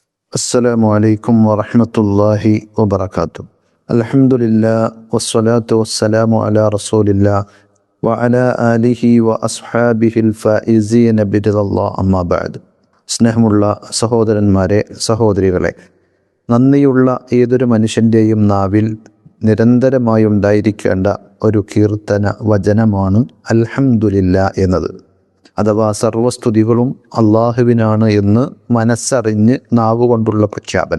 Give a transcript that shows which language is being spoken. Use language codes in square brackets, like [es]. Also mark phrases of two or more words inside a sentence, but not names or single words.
[ar] السلام عليكم ورحمة الله وبركاته. الحمد لله والصلاة والسلام على رسول الله وعلى آله وأصحابه الفائزين برضا الله أما بعد. [ml] സ്നേഹമുള്ള സഹോദരന്മാരെ, സഹോദരികളെ, നന്ദിയുള്ള ഏതൊരു മനുഷ്യൻ്റെയും നാവിൽ നിരന്തരമായി ഉണ്ടായിരിക്കേണ്ട ഒരു കീർത്തന വചനമാണ് അൽഹംദുലില്ലാ എന്നത്. അഥവാ സർവസ്തുതികളും അള്ളാഹുവിനാണ് എന്ന് മനസ്സറിഞ്ഞ് നാവുകൊണ്ടുള്ള പ്രഖ്യാപനം.